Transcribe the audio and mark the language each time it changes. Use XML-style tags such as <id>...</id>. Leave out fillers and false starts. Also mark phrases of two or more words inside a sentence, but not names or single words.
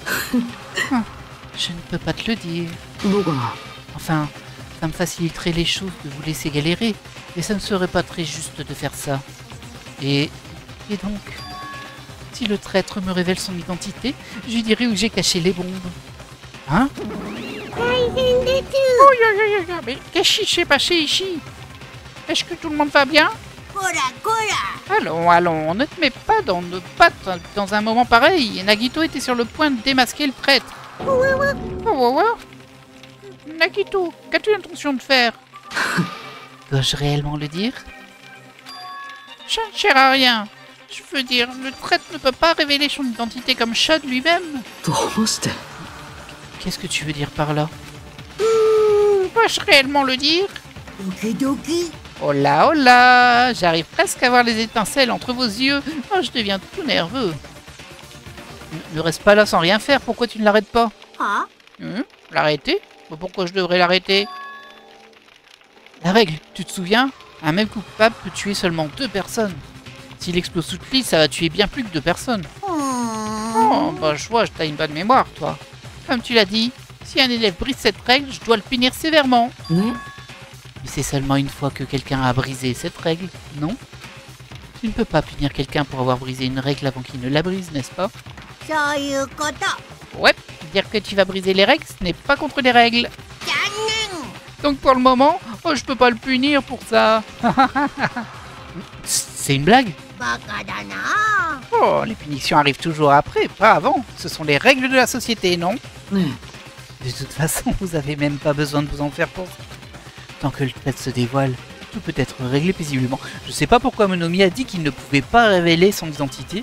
<fr>Je ne peux pas te le dire. Enfin, ça me faciliterait les choses de vous laisser galérer, mais ça ne serait pas très juste de faire ça. Et donc, si le traître me révèle son identité, je lui dirai où j'ai caché les bombes. Hein?</fr> <ja>大変です。</ja> <fr>Mais qu'est-ce qui s'est passé ici? Est-ce que tout le monde va bien?</fr> <ja>こらこら。</ja> <fr>Allons, allons, ne te mets pas dans nos pattes dans un moment pareil. Nagito était sur le point de démasquer le prêtre. Oh. Nagito, qu'as-tu l'intention de faire? Dois-je réellement le dire? Ça ne sert à rien. Je veux dire, le prêtre ne peut pas révéler son identité comme Shad lui-même. Qu'est-ce que tu veux dire par là? Dois-je réellement le dire?</fr> <ja>ドキドキ。</ja> <fr>Oh là, j'arrive presque à voir les étincelles entre vos yeux. Oh, je deviens tout nerveux. Ne reste pas là sans rien faire, pourquoi tu ne l'arrêtes pas? Ah. L'arrêter? Pourquoi je devrais l'arrêter? La règle, tu te souviens? Un même coupable peut tuer seulement 2 personnes. S'il explose toute l'île, ça va tuer bien plus que 2 personnes. Oh, bah je vois, t'as une bonne mémoire, toi. Comme tu l'as dit, si un élève brise cette règle, je dois le punir sévèrement. Mais c'est seulement une fois que quelqu'un a brisé cette règle, non? Tu ne peux pas punir quelqu'un pour avoir brisé une règle avant qu'il ne la brise, n'est-ce pas?</fr> <ja>そういうこと。</ja> <fr>Ouais, dire que tu vas briser les règles, ce n'est pas contre les règles.</fr> <ja>残念。</ja> <fr>Donc pour le moment, oh, je peux pas le punir pour ça. C'est une blague?</fr> <ja>バカだな。</ja> <fr>Oh, les punitions arrivent toujours après, pas avant. Ce sont les règles de la société, non? De toute façon, vous avez même pas besoin de vous en faire pour ça. Tant que le traître se dévoile, tout peut être réglé paisiblement. Je sais pas pourquoi Monomi a dit qu'il ne pouvait pas révéler son identité.</fr>